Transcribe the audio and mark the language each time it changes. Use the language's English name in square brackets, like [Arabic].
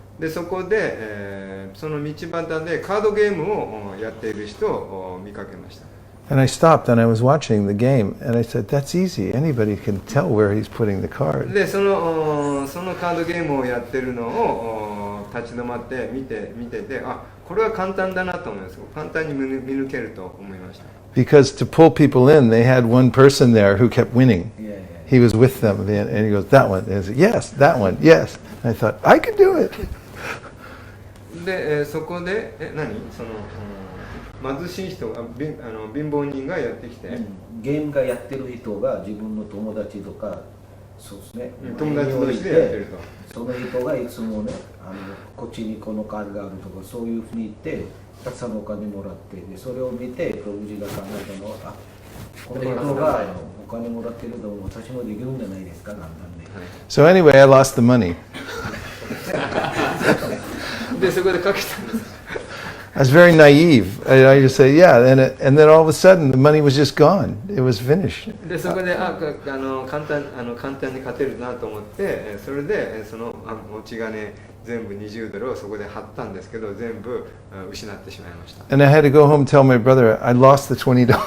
[Japanese] でそこで、その道端でカードゲームをやっている人を見かけました。 [English] And I stopped and I was watching the game, and I said, that's easy. Anybody can tell where he's putting the card. [Japanese] でそのカードゲームをやってるのを立ち止まって見てて、あ、これは簡単だなと思います。簡単に見抜けると思いました。 [English] Because to pull people in, they had one person there who kept winning. He was with them, and he goes, that one. And I said, yes, that one, yes. And I thought, I could do it. [Japanese] で、そこでその貧しい人が貧乏人がやってきて、ゲームがやってる人が自分の友達とか、そうですね、友達同士でやってると。その人がいつもね、こっちにこのカードがあるとか、そういうふうに言ってたくさんのお金もらって、でそれを見てプロブジが考えたのは、あ、この人がお金もらってると私もできるんじゃないですか、簡単で。 [English] So anyway, I lost the money. [Japanese] でそこでかけたんです。 [English] I was very naive. I just say, yeah, and then all of a sudden the money was just gone. It was finished. [Japanese] でそこで簡単に勝てるなと思って、それでその持ち金全部20ドルをそこで貼ったんですけど、全部失ってしまいました。 [English] And I had to go home and tell my brother I lost the $20.